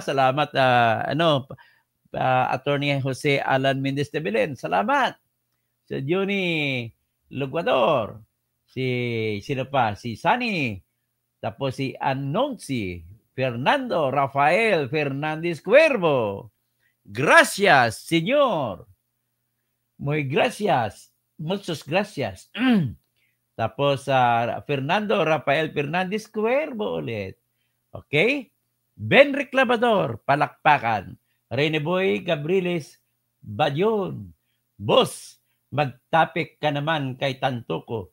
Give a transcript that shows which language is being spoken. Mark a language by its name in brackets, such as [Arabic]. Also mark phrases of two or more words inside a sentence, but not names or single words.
[Filipino] Salamat, Attorney Jose Alan Mendez Tebelen. Salamat. Si Johnny Luguador. Sino pa? Si Sunny. Tapos si Anonsi. Fernando Rafael Fernandez Cuervo. [Spanish] Gracias, Señor. Muy gracias. Muchas gracias. [Filipino] Tapos Fernando Rafael Fernandez Cuervo ulit. Okay? Ben Reclamador, palakpakan. Rene Boy Gabriles Badyon. Boss, magtapik ka naman kay Tantuco.